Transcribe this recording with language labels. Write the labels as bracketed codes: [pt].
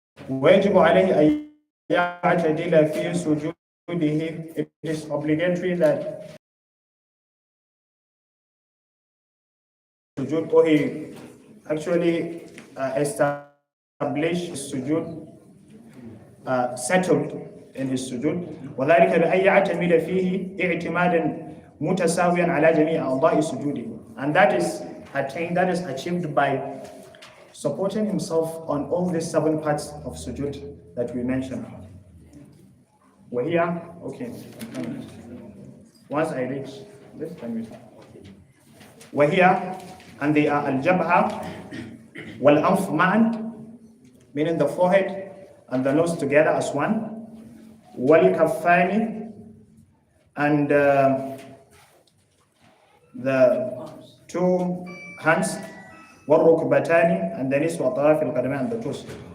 [ar] ويجب عليه أن يعتدل في سجوده. [en] It is obligatory that sujud, or he actually established sujud, settled in his sujud. [ar] وذلك بأن يعتمد فيه اعتمادا متساويا على جميع أعضاء سجوده. [en] And that is achieved by supporting himself on all these 7 parts of sujud that we mentioned. We're here? Okay. Once I reach this, then we start. We're here, and they are al-jabha wal-anf ma'an, meaning the forehead and the nose together as one, wal-kaffani, and the 2 hands, wal-rukbatani, and the knees, wa atraf al-qadamayn, and the toes.